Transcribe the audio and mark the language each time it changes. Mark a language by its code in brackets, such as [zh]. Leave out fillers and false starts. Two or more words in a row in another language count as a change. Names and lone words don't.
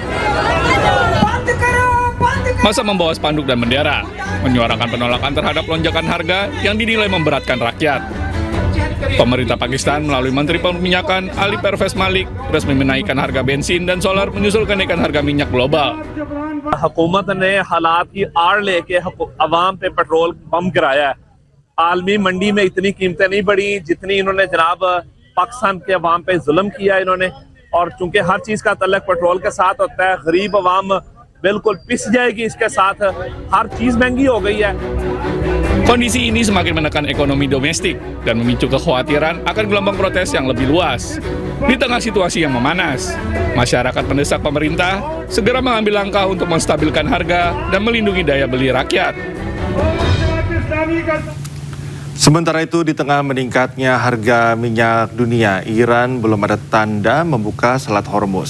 [id] Massa membawa spanduk dan bendera, menyuarakan penolakan terhadap lonjakan harga yang dinilai memberatkan rakyat. Pemerintah Pakistan melalui Menteri Perminyakan Ali Pervez Malik resmi menaikkan harga bensin dan solar menyusul kenaikan harga minyak global. [ur] حکومت نے حالات کی آڑ لیکے عوام پہ [en] petrol bomb [ur] گرایا ہے. عالمی منڈی میں اتنی قیمتیں نہیں بڑھی جتنی انہوں نے جناب پاکستان کے عوام پہ ظلم کیا انہوں نے، اور چونکہ ہر چیز کا تعلق پیٹرول کے ساتھ ہوتا ہے، غریب عوام بالکل پس جائے گی اسکے ساتھ، ہر چیز مہنگی ہو گئی ہے. [id] Kondisi ini semakin menekan ekonomi domestik dan memicu kekhawatiran akan gelombang protes yang lebih luas. Di tengah situasi yang memanas, masyarakat mendesak pemerintah segera mengambil langkah untuk menstabilkan harga dan melindungi daya beli rakyat. Sementara itu, di tengah meningkatnya harga minyak dunia, Iran belum ada tanda membuka Selat Hormuz.